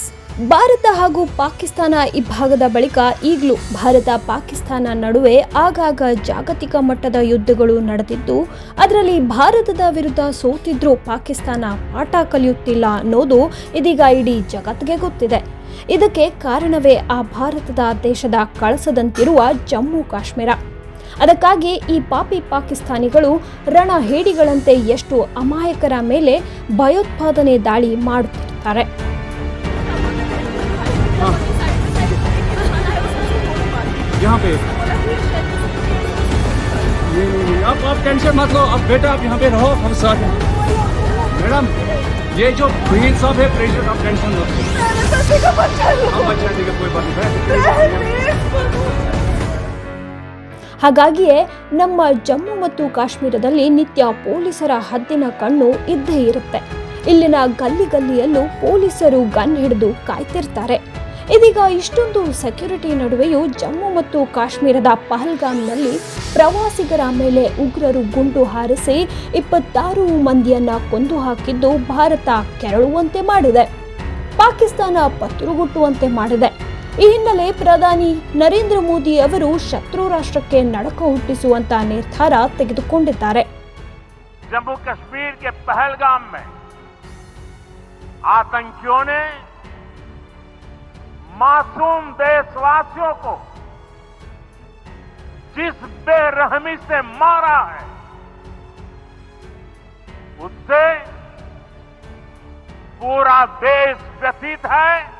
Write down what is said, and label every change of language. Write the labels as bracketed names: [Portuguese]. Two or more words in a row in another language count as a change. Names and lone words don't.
[Kannada] ಭಾರತ ಹಾಗೂ ಪಾಕಿಸ್ತಾನ ಇಬ್ಬಾಗದ ಬಳಿಕ ಈಗಲೂ ಭಾರತ ಪಾಕಿಸ್ತಾನ ನಡುವೆ ಆಗಾಗ ಜಾಗತಿಕ ಮಟ್ಟದ ಯುದ್ಧಗಳು ನಡೆದಿದ್ದು, ಅದರಲ್ಲಿ ಭಾರತದ ವಿರುದ್ಧ ಸೋತಿದ್ರೂ ಪಾಕಿಸ್ತಾನ ಪಾಠ ಕಲಿಯುತ್ತಿಲ್ಲ ಅನ್ನೋದು ಇದೀಗ ಇಡೀ ಜಗತ್ತಿಗೆ ಗೊತ್ತಿದೆ. ಇದಕ್ಕೆ ಕಾರಣವೇ ಆ ಭಾರತದ ದೇಶದ ಕಳಸದಂತಿರುವ ಜಮ್ಮು ಕಾಶ್ಮೀರ. ಅದಕ್ಕಾಗಿ ಈ ಪಾಪಿ ಪಾಕಿಸ್ತಾನಿಗಳು ರಣಹೇಡಿಗಳಂತೆ ಎಷ್ಟು ಅಮಾಯಕರ ಮೇಲೆ ಭಯೋತ್ಪಾದನೆ ದಾಳಿ ಮಾಡುತ್ತಿರ್ತಾರೆ. [Hindi] यहाँ पे आप टेंशन मत लो, अब बेटा आप यहाँ पे रहो, हम साथ हैं मैडम. ये जो ब्रीन साहब है प्रेशर, आप टेंशन मत लो, हम बचा देंगे, कोई बात नहीं. [Kannada] ಹಾಗಾಗಿಯೇ ನಮ್ಮ ಜಮ್ಮು ಮತ್ತು ಕಾಶ್ಮೀರದಲ್ಲಿ ನಿತ್ಯ ಪೊಲೀಸರ ಹದ್ದಿನ ಕಣ್ಣು ಇದ್ದೇ ಇರುತ್ತೆ. ಇಲ್ಲಿನ ಗಲ್ಲಿ ಗಲ್ಲಿಯಲ್ಲೂ ಪೊಲೀಸರು ಗನ್ ಹಿಡಿದು ಕಾಯ್ತಿರ್ತಾರೆ. ಇದೀಗ ಇಷ್ಟೊಂದು ಸೆಕ್ಯೂರಿಟಿ ನಡುವೆಯೂ ಜಮ್ಮು ಮತ್ತು ಕಾಶ್ಮೀರದ ಪಹಲ್ಗಾಮ್ನಲ್ಲಿ ಪ್ರವಾಸಿಗರ ಮೇಲೆ ಉಗ್ರರು ಗುಂಡು ಹಾರಿಸಿ 26 ಮಂದಿಯನ್ನ ಕೊಂದು ಹಾಕಿದ್ದು ಭಾರತ ಕೆರಳುವಂತೆ ಮಾಡಿದೆ, ಪಾಕಿಸ್ತಾನ ಪತ್ತುರುಗುಟ್ಟುವಂತೆ ಮಾಡಿದೆ. ಈ ಹಿನ್ನೆಲೆ ಪ್ರಧಾನಿ ನರೇಂದ್ರ ಮೋದಿ ಅವರು ಶತ್ರು ರಾಷ್ಟ್ರಕ್ಕೆ ನಡಕ ಹುಟ್ಟಿಸುವಂತ ನಿರ್ಧಾರ ತೆಗೆದುಕೊಂಡಿದ್ದಾರೆ. [Hindi] जम्मू कश्मीर के पहलगाम में आतंकियों ने मासूम देशवासियों को जिस बेरहमी से मारा है, उससे पूरा देश व्यथित है.